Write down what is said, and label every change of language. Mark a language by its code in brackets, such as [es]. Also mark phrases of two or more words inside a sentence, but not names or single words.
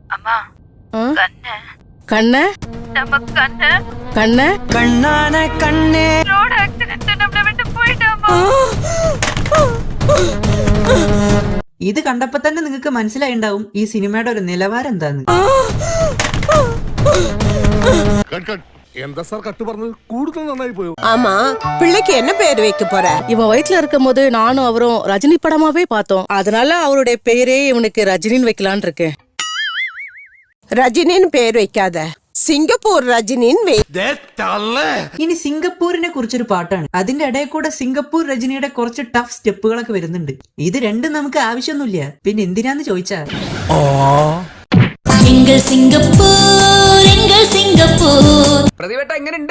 [ml] ഇത് കണ്ടപ്പോ തന്നെ നിങ്ങൾക്ക് മനസ്സിലായിണ്ടാവും ഈ സിനിമയുടെ ഒരു നിലവാരം എന്താന്ന്. എന്താ സാർ കട്ട് പറഞ്ഞത്? കൂടുതൽ നന്നായി പോയോ? [ta] ஆமா, பிள்ளைக்கு என்ன பேர் வைக்க போற? இவ வயிற்றுல இருக்கும் போது நானும் அவரும் ரஜினி படமாவே பார்த்தோம். அதனால அவருடைய பேரே இவனுக்கு ரஜினின்னு வைக்கலான் இருக்கேன். ரஜினின்னு பேர் வைக்காத, [ml] സിംഗപ്പൂർ രജനിൻ. ഇനി സിംഗപ്പൂരിനെ കുറിച്ചൊരു പാട്ടാണ്. അതിന്റെ ഇടയിൽ കൂടെ സിംഗപ്പൂർ രജനിയുടെ കുറച്ച് ടഫ് സ്റ്റെപ്പുകളൊക്കെ വരുന്നുണ്ട്. ഇത് രണ്ടും നമുക്ക് ആവശ്യമൊന്നുമില്ല. പിന്നെ എന്തിനാന്ന് ചോദിച്ചാ, പ്രതിവേട്ട എങ്ങനെയുണ്ട്?